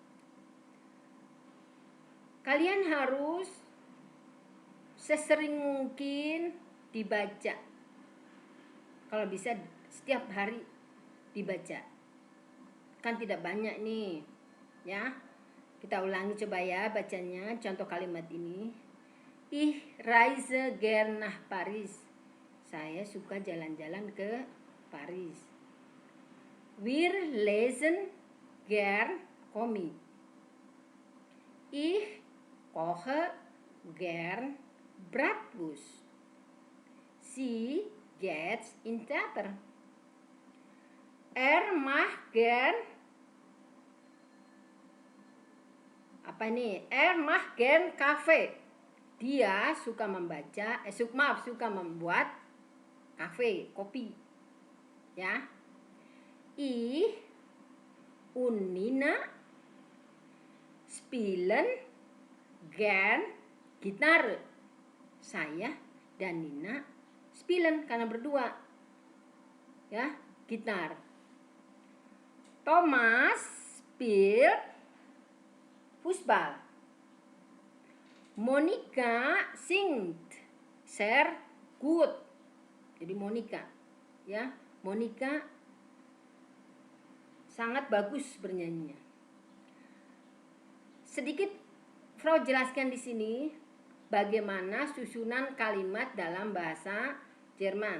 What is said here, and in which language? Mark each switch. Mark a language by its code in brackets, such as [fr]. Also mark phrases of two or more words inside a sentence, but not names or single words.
[id] Kalian harus sesering mungkin dibaca. Kalau bisa setiap hari dibaca. Kan tidak banyak nih, ya. Kita ulangi coba ya bacanya, contoh kalimat ini. [de] Ich reise gern nach Paris. [id] Saya suka jalan-jalan ke Paris. [de] Wir lesen gern Komik. Ich koche gern Bratwurst. Sie geht in Theater. Macht gern macht gern Kafe. [id] Dia suka membaca, suka membuat kafe, kopi. Ya. [de] Ich und Nina spielen gern Gitarre. [id] Saya dan Nina spielen karena berdua. Ya, gitar. [de] Thomas spielt Fußball. Monika singt sehr gut. [id] Jadi Monika, ya, Monika sangat bagus bernyanyinya. Sedikit Frau jelaskan di sini bagaimana susunan kalimat dalam bahasa Jerman.